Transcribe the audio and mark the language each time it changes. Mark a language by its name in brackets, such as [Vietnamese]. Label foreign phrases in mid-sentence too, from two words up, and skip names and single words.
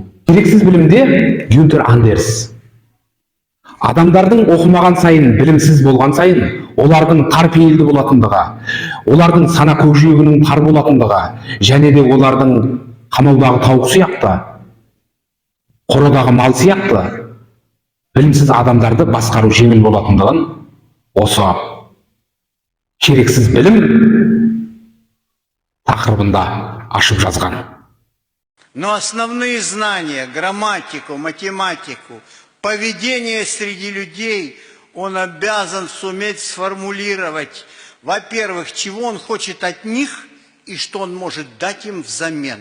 [Kazakh] Керексіз білімде Гюнтер Андерс адамдардың оқымаған сайын, білімсіз болған сайын, олардың тар пейілді болатындығы, олардың сана көкжиегінің тар болатындығы, және де олардың қамаудағы тауық сияқты, қорадағы мал сияқты білімсіз адамдарды басқару жеңіл болатындығын осы керексіз білім тақырыбында ашып жазған. [Russian] Но основные знания, грамматику, математику, поведение среди людей он обязан суметь сформулировать, во-первых, чего он хочет от них и что он может дать им взамен.